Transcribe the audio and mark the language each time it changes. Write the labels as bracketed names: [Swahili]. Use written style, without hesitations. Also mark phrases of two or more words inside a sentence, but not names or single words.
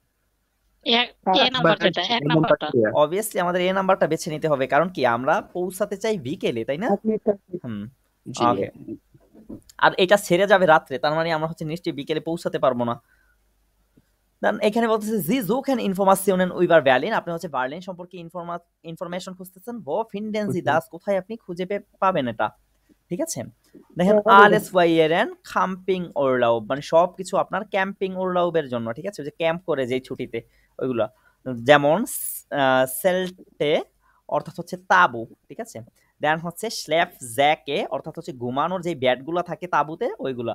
[Bangla] অবভিয়াসলি আমাদের এ নাম্বারটা বেছে নিতে হবে, কারণ কি আমরা পৌঁছাতে চাই বিকেলে, তাই না? ওকে। আর এটা ছেড়ে যাবে রাত্রে, তার মানে আমরা হচ্ছে নিশ্চয়ই বিকেলে পৌঁছাতে পারবো না। দেন এখানে বলতেছে [German] Sie suchen Informationen über Berlin, [Bangla] আপনি হচ্ছে বার্লিন সম্পর্কে ইনফরমেশন খুঁজতেছেন। [German] wo finden Sie das, [Bangla] কোথায় আপনি খুঁজে পাবেন এটা, ঠিক আছে? দেখেন [German] alles für Ihren Camping Urlaub [Bangla] মানে সবকিছু আপনার [German] Camping Urlaub [Bangla] জন্য, ঠিক আছে? যে ক্যাম্প করে যেই ছুটিতে ওইগুলা, যেমন সেল্টে অর্থাৎ হচ্ছে তাবু, ঠিক আছে? দেন হচ্ছে স্ল্যাপ জ্যাকে অর্থাৎ হচ্ছে ঘুমানোর যে ব্যাটগুলো থাকে তাবুতে ওইগুলা।